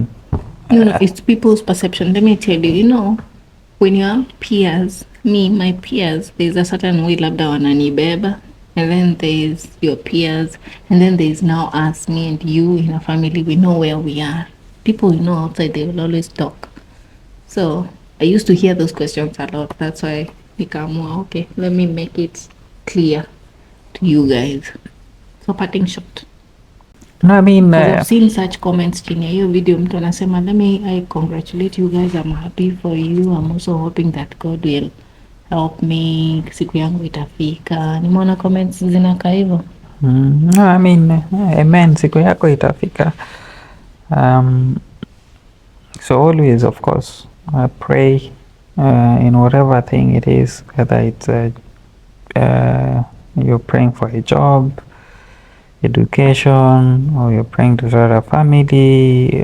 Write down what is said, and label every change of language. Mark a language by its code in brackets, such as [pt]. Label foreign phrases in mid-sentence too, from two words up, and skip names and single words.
[en] No, it's people's perception. Let me tell you, you know, when you have peers, my peers, there's a certain way [sw] labda wananibeba, [en] and then there's your peers, and then there's now us, me and you in a family, we know where we are. people outside, they will always talk. So I used to hear those questions a lot. That's why nikaamua, okay, let me make it clear to you guys. So parting shot. No, I mean, Because I've seen such comments [sw] chini ya hiyo video, mtu anasema [en] I congratulate you guys, I'm happy for you, I'm also hoping that God will help me, [sw] siku yangu itafika. Nimeona comments zinakaa hivyo. [en] no, I mean, [sw] amen, siku yako itafika. [en] So always, of course, pray in whatever thing it is, whether it's you're praying for a job, education, or you're praying to start a family.